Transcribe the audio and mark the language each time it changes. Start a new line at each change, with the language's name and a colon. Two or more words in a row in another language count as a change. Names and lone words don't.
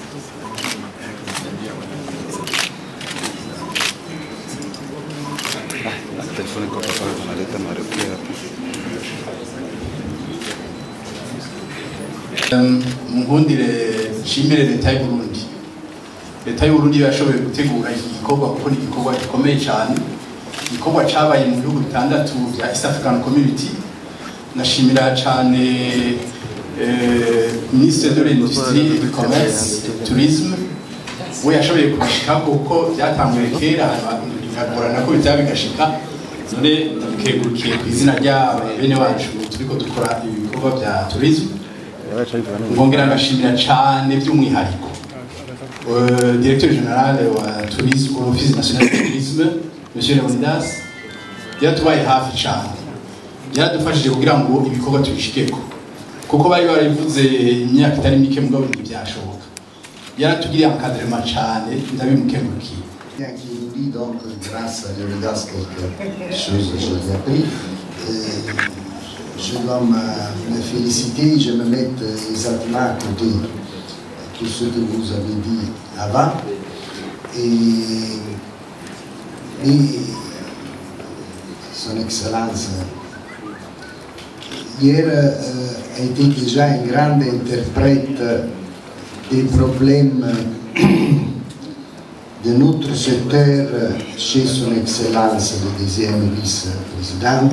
Rundi: O telefone que eu papai tunaleta mareukia Munkundire nshimire leta y'u Burundi. Leta y'u Burundi yashoboye gutegura iki gikorwa kuko ni igikorwa gikomeye cyane. Igikorwa cyabaye mu bihugu bitandatu bya East African Community. Nashimira cyane
French: Ministre de l'Industrie, du Commerce, Tourisme,
Rundi: we yashoboye kubashika kuko byatanguye kera bigagorana ko bitaba bigashika. None ndabikegurukiye ku izina rya bene wacu turiko dukora ibikorwa bya tourisme. Ngongera ngashimira cyane by'umwihariko
French: Directeur Général
Rundi: wa Tourisme, Office National de Tourisme, Monsieur Leonidas, yatubaye hafi cyane. Yaradufashije kugira ngo ibikorwa tubishikeko. Kuko bari barabivuze imyaka itari mike mugabo ntibyashoboka. Yaratugiriye encadrement cyane ndabimukengurukiye.
French: Qui nous dit donc, grâce à Leonidas, quelque chose que j'ai appris. Je dois me féliciter, je me mets exactement à côté de tout ce que vous avez dit avant. Et Son Excellence, hier, a été déjà un grand interprète des problèmes de notre secteur chez Son Excellence, le deuxième vice-présidente.